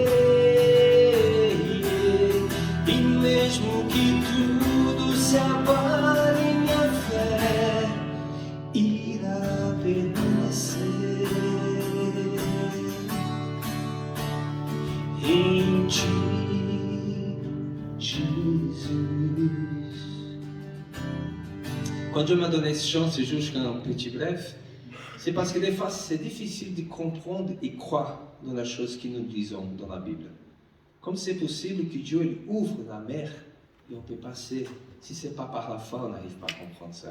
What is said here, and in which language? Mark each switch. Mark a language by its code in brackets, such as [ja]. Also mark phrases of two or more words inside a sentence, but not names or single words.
[pt] E mesmo que tudo se abale, minha fé irá permanecer em ti, Jesus. [fr] Quand Dieu m'a donné ce chant, c'est juste un petit bref, c'est parce que des fois c'est difficile de comprendre et croire dans la chose que nous lisons dans la Bible. Comme c'est possible que Dieu il ouvre la mer et on peut passer, si ce n'est pas par la foi, on n'arrive pas à comprendre ça.